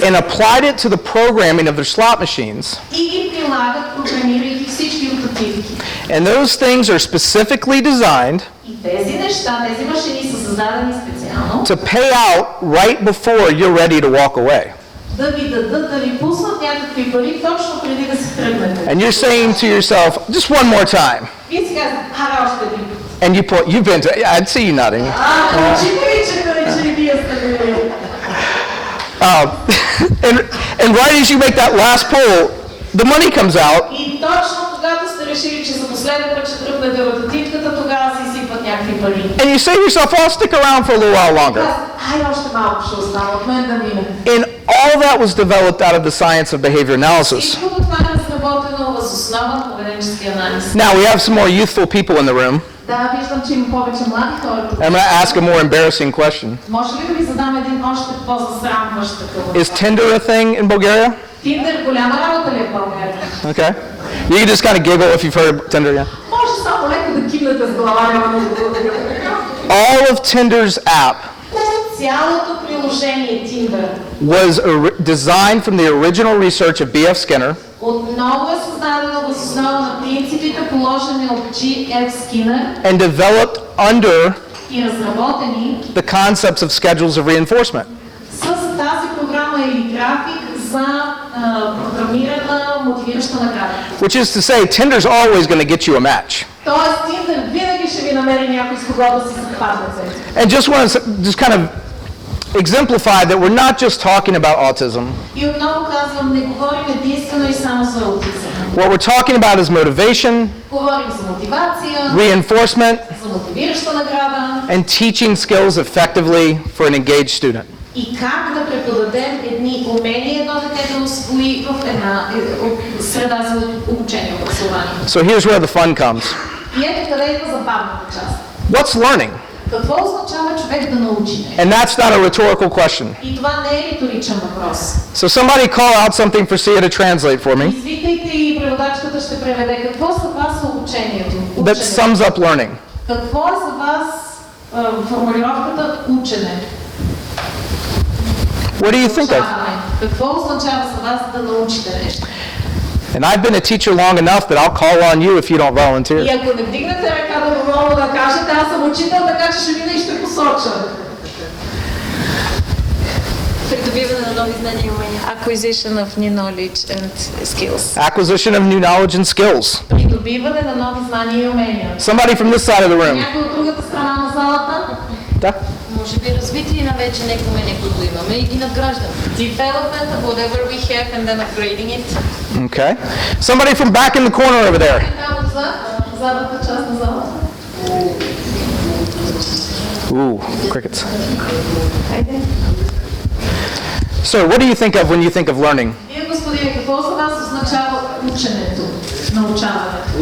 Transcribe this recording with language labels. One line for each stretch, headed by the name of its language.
English: and applied it to the programming of their slot machines.
Bulgarian: и ги прилагат, програмирайки всички ротативки.
English: And those things are specifically designed
Bulgarian: И тези неща, тези машини са създадени специално
English: to pay out right before you're ready to walk away.
Bulgarian: да ви дадат, да ви пуснат някакви пари точно преди да се тръгнете.
English: And you're saying to yourself, just one more time.
Bulgarian: Вие си казвате, още един път.
English: And you pull, you've been to, I'd see you nodding.
Bulgarian: Очите ви, че вие сте били.
English: And right as you make that last pull, the money comes out.
Bulgarian: И точно когато сте решили, че за последен път ще тръпнете ротативката, тогава си сипват някакви пари.
English: And you say to yourself, well, I'll stick around for a little while longer.
Bulgarian: Хайде още малко ще остана, от мен да мине.
English: And all that was developed out of the science of behavior analysis.
Bulgarian: Всичкото това е разработено въз основа на поведенчески анализ.
English: Now we have some more youthful people in the room.
Bulgarian: Да, виждам, че има повече млади хора тук.
English: I'm going to ask a more embarrassing question.
Bulgarian: Може ли да ви задам един още по-засрамващ такъв?
English: Is Tinder a thing in Bulgaria?
Bulgarian: Тиндър голяма работа ли е в България?
English: Okay. You can just kind of giggle if you've heard of Tinder, yeah?
Bulgarian: Може само леко да кимнете с глава, няма много да.
English: All of Tinder's app
Bulgarian: Цялото приложение Tinder
English: was designed from the original research of B.F. Skinner
Bulgarian: отново е създадено въз основа на принципите, положени от G.F. Skinner
English: and developed under
Bulgarian: и разработени
English: the concepts of schedules of reinforcement.
Bulgarian: с тази програма или график за програмирана мотивираща награда.
English: Which is to say, Tinder's always going to get you a match.
Bulgarian: Тоест, Tinder винаги ще ви намери някой с кого да си съвпаднете.
English: And just want to just kind of exemplify that we're not just talking about autism.
Bulgarian: И отново казвам, не говорим единствено и само за аутизъм.
English: What we're talking about is motivation,
Bulgarian: Говорим за мотивация,
English: reinforcement,
Bulgarian: за мотивираща награда
English: and teaching skills effectively for an engaged student.
Bulgarian: и как да преподадем едни умения едно дете да усвои в една среда за обучение в образование.
English: So here's where the fun comes.
Bulgarian: И ето къде идва забавната част.
English: What's learning?
Bulgarian: Какво означава човек да научи?
English: And that's not a rhetorical question.
Bulgarian: И това не е риторичен въпрос.
English: So somebody call out something for Sia to translate for me
Bulgarian: Извикайте и преводачката ще преведе. Какво за вас е обучението?
English: that sums up learning.
Bulgarian: Какво е за вас формулировката учене?
English: What do you think of?
Bulgarian: Какво означава за вас да научите нещо?
English: And I've been a teacher long enough that I'll call on you if you don't
Bulgarian: И
English: volunteer.
Bulgarian: ако не вдигнете ръка доброволно да кажете, аз съм учител, така че ще мина и ще посоча. Придобиване на нови знания и умения.
English: Acquisition of new knowledge and skills. Acquisition of new knowledge and skills.
Bulgarian: Придобиване на нови знания и умения.
English: Somebody from this side of the room.
Bulgarian: Някой от другата страна на залата? Да. Може би развитие на вече някои умения, които имаме и ги надграждаме.
English: Development of whatever we have and then upgrading it. Okay. Somebody from back in the corner over there.
Bulgarian: Там отзад, задната част на залата.
English: Ooh, crickets.
Bulgarian: Хайде.
English: So, what do you think of when you think of learning?
Bulgarian: Вие, господине, какво за вас означава ученето, научаването?